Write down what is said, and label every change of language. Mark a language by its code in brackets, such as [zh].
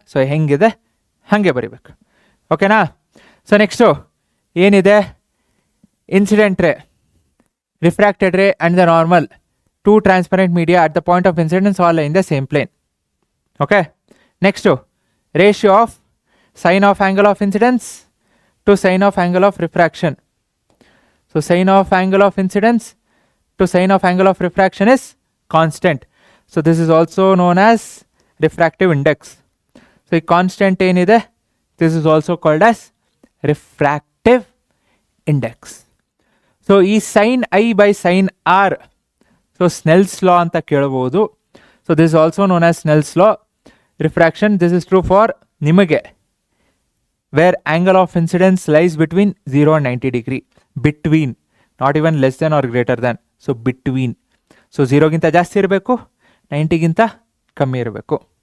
[kn] So ಹೆಂಗಿದೆ ಹಾಗೆ ಬರಿಬೇಕು. ಓಕೆನಾ? ಸೊ ನೆಕ್ಸ್ಟು ಏನಿದೆ, [en] Incident ray, refracted ray and the normal, two transparent media at the point of incidence all in the same plane. Okay, next ratio of sine of angle of incidence to sine of angle of refraction. So sine of angle of incidence to sine of angle of refraction is constant. So this is also known as refractive index. So [kn] ಈ constant ಏನಿದೆ, [en] this is also called as refractive index. [kn] So ಈ sin I by sin R, so ಸ್ನೆಲ್ಸ್ ಲಾ ಅಂತ ಕೇಳಬಹುದು. [en] So this is also known as Snell's law. Refraction, this is true for ನಿಮಗೆ where angle of incidence lies between 0 and 90 degree. Between, not even less than or greater than. So between. [kn] So 0ಗಿಂತ ಜಾಸ್ತಿ ಇರಬೇಕು, 90ಗಿಂತ ಕಮ್ಮಿ ಇರಬೇಕು.